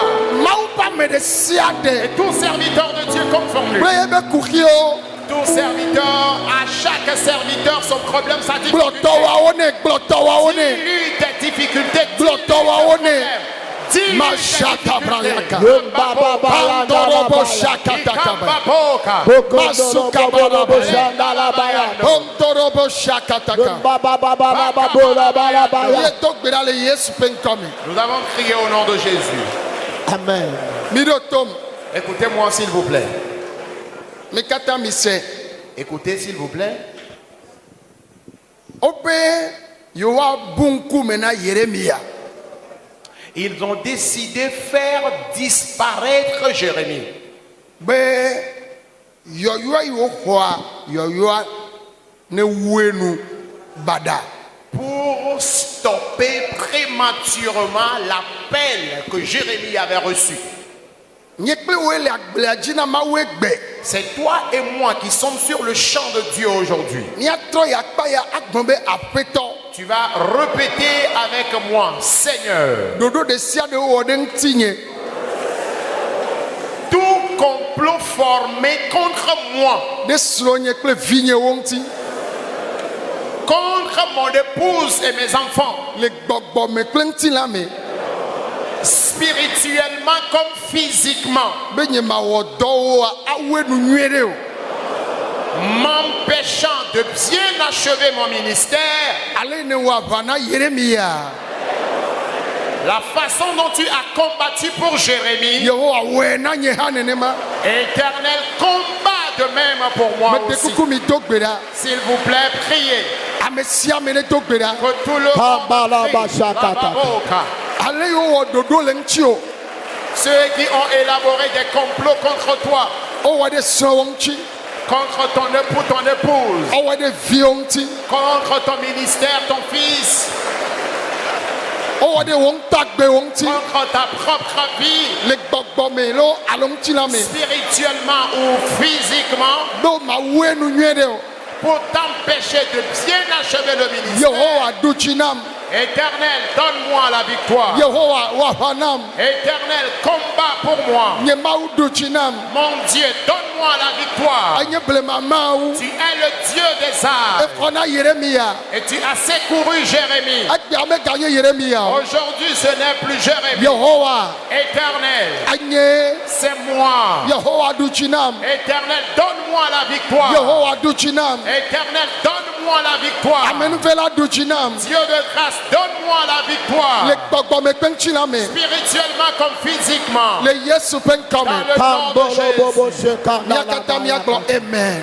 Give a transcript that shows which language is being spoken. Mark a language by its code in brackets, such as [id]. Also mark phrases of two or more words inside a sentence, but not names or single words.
[ee] mawu ƒe ame ɖe sia [fr] Et [ee] ɖe [fr] tout serviteur de Dieu conforme lui. [ee] kple yebe kuxiwo [fr] Tout serviteur, à chaque serviteur, son problème, sa difficulté. [ee] gblɔtɔwawo ne gblɔtɔwawo ne [fr] Dis-lui tes difficultés. [ee] gblɔtɔwawo ne [fr] Dis-lui tes Mashata difficultés. brayaka Pandorobo shakatakaba Pandorobo shakataka [ee] ye to gbe ɖa le Yesu ƒe ŋkɔ me [fr] Nous avons crié au nom de Jésus. Amen. [ee] mi ɖo tom [fr] Écoutez-moi s'il vous plaît. [ee] mi katã mi se [fr] Écoutez s'il vous plaît. [ee] wobe yewoabu ŋkume na Yeremia [fr] Ils ont décidé de faire disparaître Jérémie. [ee] be yɔyɔa yi woxɔa yɔyɔa ne wue nu bada [fr] Pour stopper prématurément l'appel que Jérémie avait reçu. [ee] nye kple woe le agblea dzi na Mawu gbe [fr] C'est toi et moi qui sommes sur le champ de Dieu aujourd'hui. [ee] míatrɔ ya akpa ya agbɔn be aƒetɔ [fr] Tu vas répéter avec moi, Seigneur, [ee] ɖoɖo ɖe sia ɖe wowɔ ɖe ŋutinye [fr] tout complot formé contre moi [ee] ɖe srɔ̃nye kple vinyewo ŋuti [fr] contre mon épouse et mes enfants, [ee] le gbɔgbɔ me kple ŋutilã me [fr] spirituellement comme physiquement, [ee] be nye mawɔ dɔ wo awue nu nyuie ɖe o. [fr] m'empêchant de bien achever mon ministère. [ee] Ale ne wɔ aʋa na Yeremia. [fr] La façon dont tu as combattu pour Jérémie, [ee] Yehowa wɔe na nye hã nenema. [fr] Éternel, combat de même pour moi [ee] Mede [fr] aussi. [ee] kuku mi do gbe ɖa. [fr] S'il vous plaît, priez [ee] Ame sia ame ne do gbe ɖa. [fr] que tout le monde prie. Rababoka. [ee] Ale yiwo wɔ ɖoɖo le ŋuti [fr] Ceux qui ont élaboré des complots contre toi, [ee] o. Wowɔ ɖe srɔ̃wɔ ŋuti. [fr] contre ton époux, ton épouse, [ee] Wowɔ ɖe viwo ŋuti. [fr] contre ton ministère, ton fils, [ee] Wowɔ ɖe wo ŋutɔ agbewo ŋuti. [fr] contre ta propre vie, [ee] Le gbɔgbɔ me lo alo ŋutilã me. [fr] spirituellement ou physiquement, [ee] Do mawue nu nyuie ɖe o. [fr] pour t'empêcher de bien achever le ministère. [ee] Yehowa ɖu dzi nam. [fr] Éternel, donne-moi la victoire. [ee] Yehowa wɔ aʋa nam. [fr] Éternel, combat pour moi. [ee] Nye Mawu ɖu dzi nam. [fr] Mon Dieu, donne-moi la victoire. [ee] Enye blema Mawu. [fr] Tu es le Dieu des arts [ee] Exɔ na Yeremia. [fr] et tu as secouru Jérémie. [ee] Egbea meganye Yeremia o. [fr] Aujourd'hui, ce n'est plus Jérémie. [ee] Yehowa [fr] Éternel, [ee] anye. [fr] c'est moi. [ee] Yehowa ɖu dzi nam. [fr] Éternel, donne-moi la victoire. [ee] Yehowa ɖu dzi nam. [fr] Éternel, donne-moi la victoire. [ee] Amenuvela ɖu dzi nam. [fr] Dieu de grâce, donne-moi la [ee] Le [fr] victoire. [ee] gbɔgbɔ me kple ŋutilã me. [fr] Spirituellement comme physiquement. [ee] Le Yesu ƒe ŋkɔ [fr] Dans [ee] me. [fr] le nom de Jésus. [ee] Mía katã míagblɔ amen.